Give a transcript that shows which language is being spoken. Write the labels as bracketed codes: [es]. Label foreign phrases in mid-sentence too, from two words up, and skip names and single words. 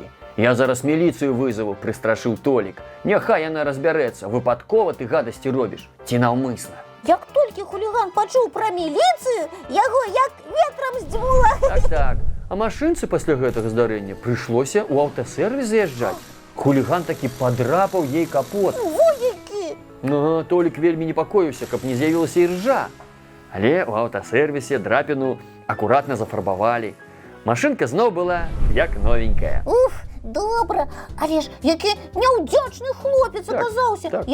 [be] Я зараз міліцыю вызову, прыстрашыў Толік. Няхай яна разбярэцца, выпадкова ты гадасці робіш ці наўмысна. Як толькі хуліган пачуў пра міліцыю, яго як ветрам здзьмула. Так. А машынцы пасля гэтага здарэння прыйшлося ў аўтасервіс заязджаць. Хуліган такі падрапаў ей капот. Во-які! Ну, Толік вельмі непакоіўся, каб не з'явілася іржа. Але ў аўтасервісе драпіну акуратна зафарбавалі. Машынка зноў была як новенькая. Уф, Добра, але ж який няўдзячны хлопец Так, аказаўся. так.